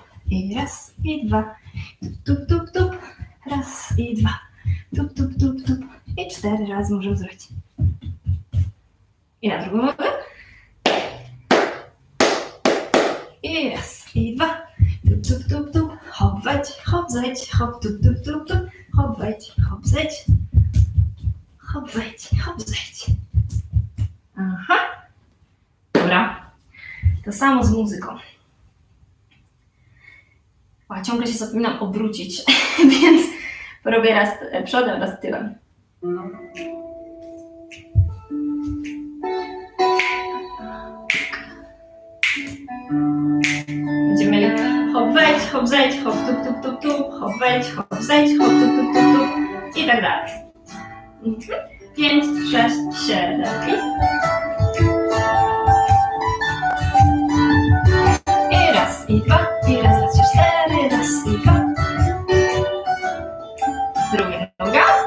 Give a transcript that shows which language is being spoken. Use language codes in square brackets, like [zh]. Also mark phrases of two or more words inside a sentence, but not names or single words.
[pl] I raz, i dwa, tup, tup, tup. Raz, i dwa, tup, tup, tup, tup. I 4 razy możemy zrobić. I na drugą nogę. I raz, i dwa, tup, tup, tup, tup. Hop, wejdź, hop, zejdź, hop, tup, tup, tup, tup. Hop, wejdź, hop, zejdź. Hop, wejdź, hop, zejdź. Aha. Dobra. To samo z muzyką. O, ciągle się zapominam obrócić, więc porobię raz przodem, raz tyłem. Będziemy mieli hop, wejdź, hop, zejdź, hop, tup, tup, tup, tup, hop, wejdź, hop, zejdź, hop, tup, tup, tup, tup i tak dalej. 5, 6, 7 i raz, i dwa, i raz, raz, 4, raz, i dwa. Druga noga.